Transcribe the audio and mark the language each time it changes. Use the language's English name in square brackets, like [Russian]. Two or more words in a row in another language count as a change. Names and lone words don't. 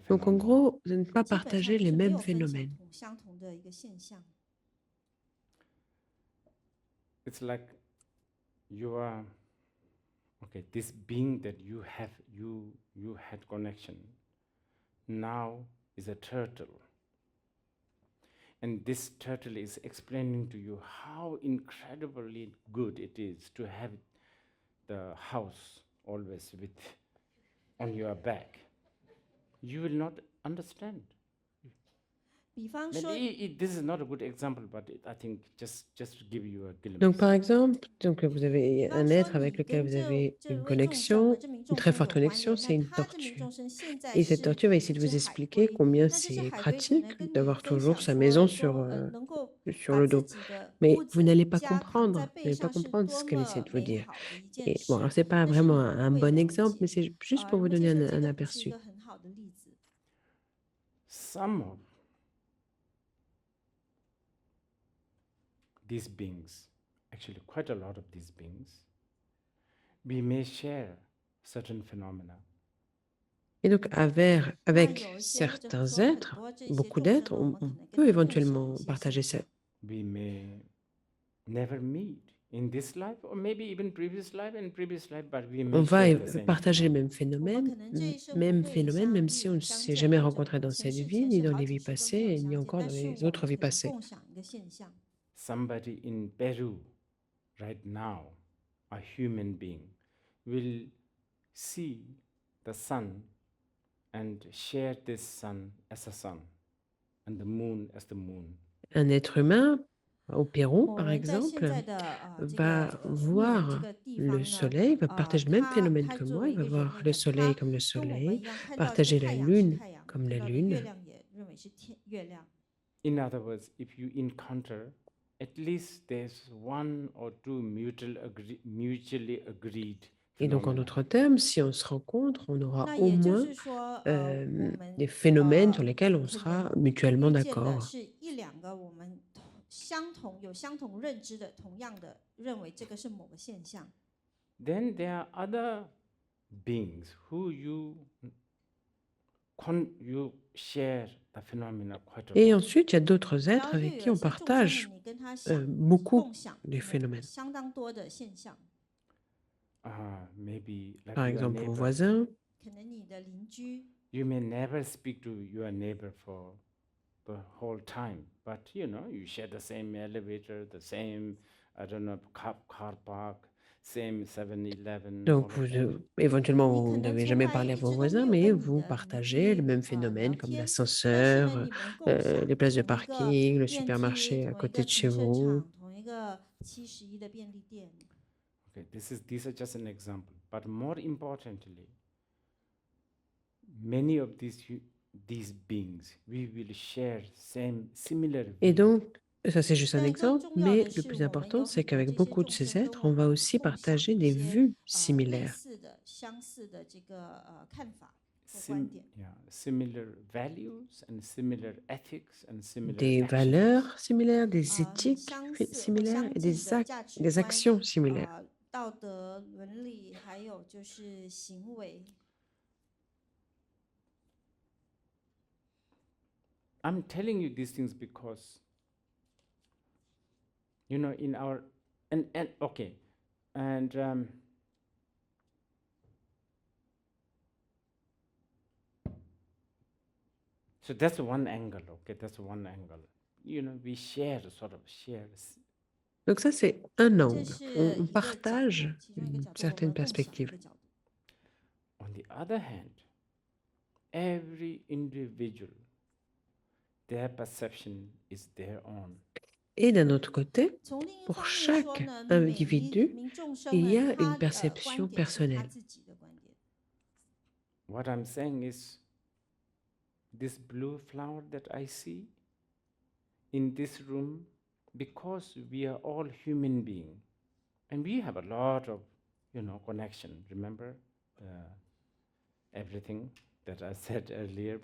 [French] Donc, en [English] phenomena. [French] gros, de ne pas [Chinese] 基本上 [French] partager [Chinese] 就 [French] les [Chinese] 是没 [French] mêmes [Chinese] 有分享 [French] phénomènes. [Chinese] 相同的一个现象。 [English] It's like you are okay. This being that you have, you had connection. Now is a turtle, and this turtle is explaining to you how incredibly good it is to have the house always with on your back. You will not understand. [Chinese] 比方 [English] Maybe [Chinese] 说， [English] this is not a good example, but I think just to give you a glimpse. [French] Donc, par exemple, donc, vous avez [Chinese] 比 [French] un [Chinese] 方说 [French] être avec [Chinese] 你 [French] lequel [Chinese] 跟 [French] vous [Chinese] 这 [French] avez [Chinese] 这 [French] une [Chinese] 位众生和 [French] connexion, [Chinese] 这名 [French] une [Chinese] 众 [French] très [Chinese] 生有 [French] forte [Chinese] 关 [French] connexion, [Chinese] 联，那 [French] c'est une [Chinese] 他这名 [French] tortue. [Chinese] 众生现在 [French] Et cette [Chinese] 是 [French] tortue va [Chinese] 一 [French] essayer de [Chinese] 只 [French] vous [Chinese] 海 [French] expliquer [Chinese] 龟， [French] combien [Chinese] 那这只 [French] c'est [Chinese] 海龟可能 [French] pratique [Chinese] 跟你 [French] d'avoir [Chinese] 分 [French] toujours [Chinese] 享 [French] sa [Chinese] 说 [French] maison sur, [Chinese] 能够 [French] sur [Chinese] 把 [French] le [Chinese] 自 [French] dos. [Chinese] 己的 [French] Mais [Chinese] 屋 [French] vous [Chinese] 子 [French] n'allez pas [Chinese] 家躺在 [French] comprendre, vous [Chinese] 背 [French] n'allez pas [Chinese] 上是 [French] comprendre [Chinese] 多 [French] ce qu'elle essaie [Chinese] 么 [French] de vous [Chinese] 美 [French] dire. [Chinese] 好的一件 [French] Et bon, [Chinese] 事， [French] alors c'est pas [Chinese] 但是你 [French] vraiment [Chinese] 不 [French] un [Chinese] 会 [French] bon [Chinese] 了 [French] exemple, mais [Chinese] 解。 [French] c'est juste pour [Chinese] 如 [French] vous [Chinese] 果 [French] donner [Chinese] 说 [French] un [Chinese] 这个不是一 [French] aperçu. [Chinese] 个很好的例子。 [English] Some of these beings, actually quite a lot of these beings, we may share certain phenomena. [French] Et donc, avec [Chinese] 那有一些或者 [French] certains [Chinese] 说很 [French] êtres, [Chinese] 多这些 [French] beaucoup [Chinese] 众 [French] d'êtres, [Chinese] 生呢，我们可 [French] on [Chinese] 能跟 [French] peut [Chinese] 他共享 [French] éventuellement [Chinese] 一些 [French] partager [Chinese] 现 [French] ça. [Chinese] 象。 [English] We may never meet in this life, or maybe even previous life and previous life, but we may [French] On va [English] share the same [French] partager les [English] phenomena. [French] mêmes [Chinese] 我们可能这一生不 [French] mêmes [Chinese] 会 [French] phénomènes, [Chinese] 相 [French] même [Chinese] 遇 [French] si on ne [Chinese] 相 [French] s'est [Chinese] 见， [French] jamais [Chinese] 或者我 [French] rencontré [Chinese] 们 [French] dans [Chinese] 前 [French] cette [Chinese] 世 [French] vie, [Chinese] 前 [French] ni [Chinese] 世 [French] dans [Chinese] 好 [French] les [Chinese] 几 [French] vies [Chinese] 世都没有 [French] passées, [Chinese] 相 [French] ni [Chinese] 见， [French] encore [Chinese] 但 [French] dans [Chinese] 是 [French] les [Chinese] 我 [French] autres [Chinese] 们 [French] vies [Chinese] 可能 [French] passées. [Chinese] 共享一个现象。 [English] Somebody in Peru right now, a human being, will see the sun and share this sun as a sun and the moon as the moon. [French] Un être humain, au Pérou, [Chinese] 我 [French] par [Chinese] 们在现 [French] exemple, [Chinese] 在的这 [French] va [Chinese] 个秘鲁这 [French] voir [Chinese] 个地 [French] le [Chinese] 方呢， [French] soleil, va partager le même [Chinese] 他 [French] phénomène [Chinese] 他 [French] que [Chinese] 作 [French] moi, [Chinese] 为 [French] il [Chinese] 一 [French] va [Chinese] 个人 [French] voir [Chinese] 类 [French] le [Chinese] 呢， [French] soleil [Chinese] 他 [French] comme le [Chinese] 跟我们 [French] soleil, [Chinese] 一样看到这 [French] partager [Chinese] 个 [French] la [Chinese] 太阳是 [French] lune [Chinese] 太阳， [French] comme [Chinese] 看 [French] la [Chinese] 到的月 [French] lune. [Chinese] 亮也认为是月亮。 [English] In other words, if you encounter, at least there's one or two mutually agreed [French] Et donc, en [English] phenomena. [French] d'autres termes, si on se rencontre, on aura [Chinese] 那 [French] au [Chinese] 也就 [French] moins [Chinese] 是说，我们 [French] des phénomènes sur [Chinese] 呃 [French] lesquels on [Chinese] 可 [French] sera [Chinese] 能 [French] mutuellement [Chinese] 遇见的 [French] d'accord. [Chinese] 是一两个我们有相同认知的，同样的认为这个是某个现象。 [English] Then there are other beings who you share the phenomena quite a [French] Et [English] lot. [French] ensuite, il y a d'autres [Chinese] 然 [French] êtres [Chinese] 后又 [French] avec [Chinese] 有 [French] qui [Chinese] 一 [French] on [Chinese] 些众生 [French] partage [Chinese] 呢，你跟他想 [French] beaucoup [Chinese] 共享 [French] des phénomènes. [Chinese] 相当多的现象。 [English] Maybe like [French] Par [English] your [French] exemple, vos [English] neighbor. [French] voisins, [Chinese] 可能你的邻居， [English] You may never speak to your neighbor for the whole time, but you share the same elevator, the same, I don't know, car park, same 7-Eleven. [French] donc éventuellement, [Chinese] 你 [French] vous [Chinese] 可能 [French] n'avez [Chinese] 从 [French] jamais [Chinese] 来 [French] parlé à [Chinese] 一 [French] vos [Chinese] 直都没 [French] voisins, [Chinese] 有 [French] mais [Chinese] 跟你 [French] vous [Chinese] 的邻 [French] partagez le [Chinese] 居 [French] même [Chinese] 聊 [French] phénomène comme [Chinese] 天，但是呢， [French] l'ascenseur, [Chinese] 你们共享 [French] les places de [Chinese] 同一个 [French] parking, le [Chinese] 电梯、 [French] supermarché à [Chinese] 同一 [French] côté [Chinese] 个 [French] de chez [Chinese] 停车 [French] vous. [Chinese] 场、同一个71的便利店。 [English] Okay, these are just an example. But more importantly, many of these beings, we will share similar [French] Et [English] view. [French] donc, ça c'est juste un [Chinese] 但更 [French] exemple, [Chinese] 重要 [French] mais [Chinese] 的 [French] le [Chinese] 是， [French] plus [Chinese] 我们 [French] important, [Chinese] 有 [French] c'est [Chinese] 很多 [French] qu'avec [Chinese] 这些 [French] beaucoup de [Chinese] 众 [French] ces [Chinese] 生跟 [French] êtres, [Chinese] 我 [French] on va [Chinese] 们 [French] aussi [Chinese] 共享 [French] partager [Chinese] 一 [French] des [Chinese] 些 [French] vues [Chinese] 类 [French] similaires. [Chinese] 似的、相似的这个看法或观 [English] Sim- [Chinese] 点。 [English] yeah, similar values and similar ethics and similar [French] Des [English] actions. [French] valeurs similaires, des [Chinese] 很 [French] éthiques [Chinese] 相似或 [French] similaires [Chinese] 相 [French] et [Chinese] 近的价值 [French] des [Chinese] 观， [French] actions similaires. [Chinese] 道德伦理，还有就是行为。 [English] I'm telling you these things because, in our, and okay, and so that's one angle, okay, that's one angle. We sort of share. [French] Donc ça, c'est un [Chinese] 这 [French] angle. [Chinese] 是 [French] On [Chinese] 一个角 [French] partage [Chinese] 度，其中一个 [French] une [Chinese] 角度，我 [French] certaine [Chinese] 们共享一 [French] perspective. [Chinese] 个角度。 [English] On the other hand, every individual, their perception is their own. [French] Et d'un autre côté, [Chinese] 从另一 [French] pour [Chinese] 方面说 [French] chaque [Chinese] 呢，每一 [French] individu, [Chinese] 名众生 [French] il [Chinese] 呢， [French] y a [Chinese] 他 [French] une [Chinese] 的 [French] perception [Chinese] 观点是他 [French] personnelle. [Chinese] 自己的观点。 [English] What I'm saying is, this blue flower that I see in this room, because we are all human beings, and we have a lot of, connection. Remember everything that I said earlier?